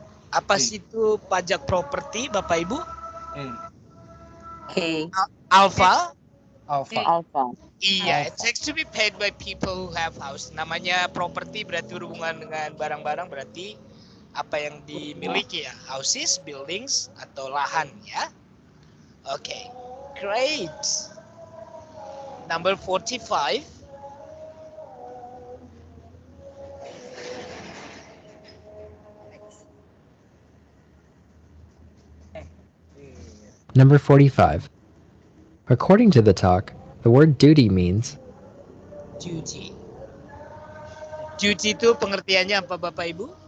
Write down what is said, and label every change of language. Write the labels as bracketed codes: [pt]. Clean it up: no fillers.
[id] Apa sih itu pajak properti, Bapak Ibu? Alpha? Alpha. [en] Iya, it's to be paid by people who have house. [id] Namanya property berarti berhubungan dengan barang-barang, berarti apa yang dimiliki ya, [en] houses, buildings, [id] atau lahan ya. [en] Oke, great. Number 45. Number 45. According to the talk, the word duty means Duty. [id] Duty itu pengertiannya apa, Bapak Ibu?